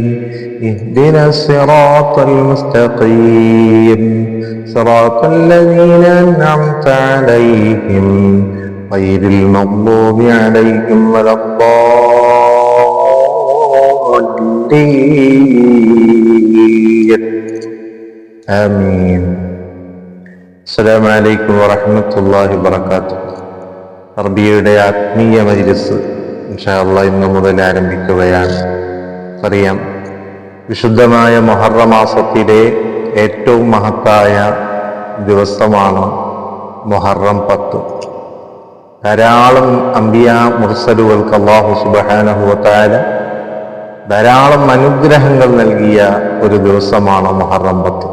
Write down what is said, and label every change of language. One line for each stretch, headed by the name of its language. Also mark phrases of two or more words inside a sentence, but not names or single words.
Arabic: اهدنا الصراط المستقيم صراط الذين أنعمت عليهم غير المغضوب عليهم ولا الضالين. آمين. السلام عليكم ورحمة الله وبركاته.
Malayalam: അറബിയുടെ ആത്മീയ മജ്‌ലിസ്
Arabic: إن شاء الله
Malayalam: ഇന്നു മുതൽ ആരംഭിക്കുകയാണ്. അറിയാം, വിശുദ്ധമായ മുഹറം മാസത്തിലെ ഏറ്റവും മഹത്തായ ദിവസമാണ് മുഹറം 10. ധാരാളം അംബിയ മുർസലുകൾക്ക്
Arabic: الله سبحانه وتعالى
Malayalam: ധാരാളം അനുഗ്രഹങ്ങൾ നൽകിയ ഒരു ദിവസമാണ് മുഹറം 10.